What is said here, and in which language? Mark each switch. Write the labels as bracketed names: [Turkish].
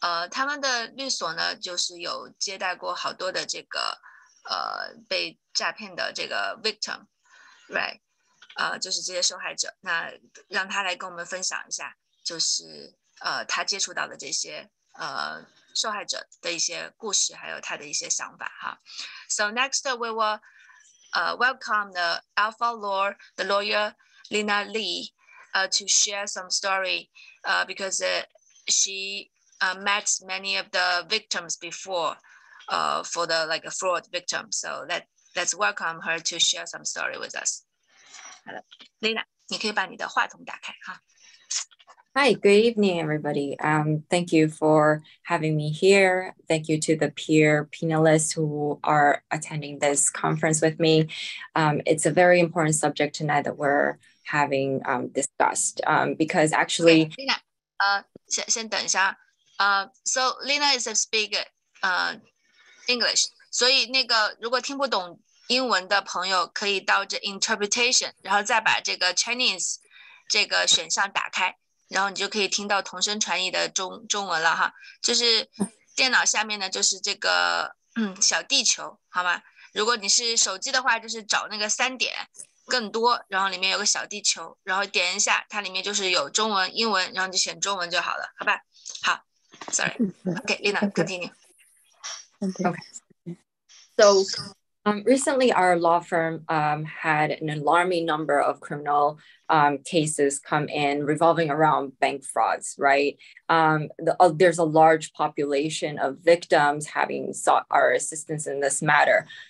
[Chinese] 他们的律所呢，就是有接待过好多的这个被诈骗的这个 victim，right？就是这些受害者，那让他来跟我们分享一下，就是他接触到的这些受害者的一些故事，还有他的一些想法哈。 [English] So next we will welcome the Alpha Law, the lawyer Lina Lee, to share some story because she met many of the victims before for the like a fraud victim. So let's welcome her to share some story with us. [Chinese] 好了 ，Lina， 你可以把你的话筒打开哈。 [English] Hi, good evening, everybody. Thank you for having me here. Thank you to the peer panelists who are attending this conference with me. It's a very important subject tonight that we're having discussed because actually, [Chinese] Lina， 先等一下， [English] So Lina is a speaker English， [Chinese] 所以那个如果听不懂英文的朋友可以到这 interpretation， 然后再把这个 Chinese 这个选项打开，然后你就可以听到同声传译的中文了哈。就是电脑下面呢就是这个小地球，好吗？如果你是手机的话，就是找那个3点更多，然后里面有个小地球，然后点一下，它里面就是有中文、英文，然后你就选中文就好了，好吧？ [English] 好 ，Sorry，OK，Lina， continue。 Okay. So recently, our law firm had an alarming number of criminal cases come in revolving around bank frauds, right? There's a large population of victims having sought our assistance in this matter.